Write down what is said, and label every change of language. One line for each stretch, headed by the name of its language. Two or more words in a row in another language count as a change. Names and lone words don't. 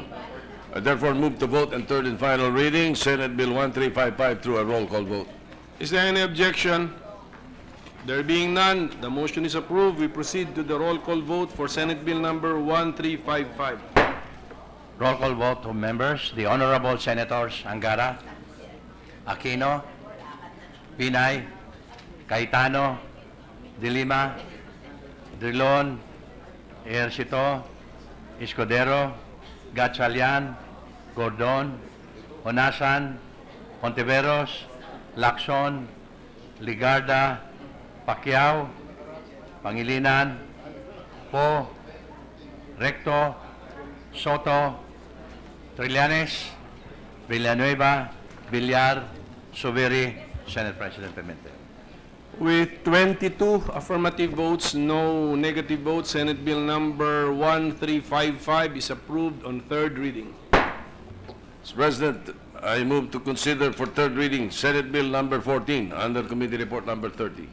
English: I therefore move to vote and third and final reading, Senate Bill 1355 through a roll call vote. Is there any objection? There being none, the motion is approved. We proceed to the roll call vote for Senate Bill number 1355. Roll call vote of members. The Honorable Senators Angara, Aquino, Pinay, Cayetano, De Lima, Drilon, Ejercito, Escudero, Gatchalian, Gordon, Honasan, Ontiveros, Lacson, Ligarda, Pacquiao, Pangilinan, Po, Recto, Soto, Trillanes, Villanueva, Villar, Subiri, Senate President Pimentel. With 22 affirmative votes, no negative votes, Senate Bill number 1355 is approved on third reading. Mr. President, I move to consider for third reading Senate Bill number 14 under Committee Report number 30.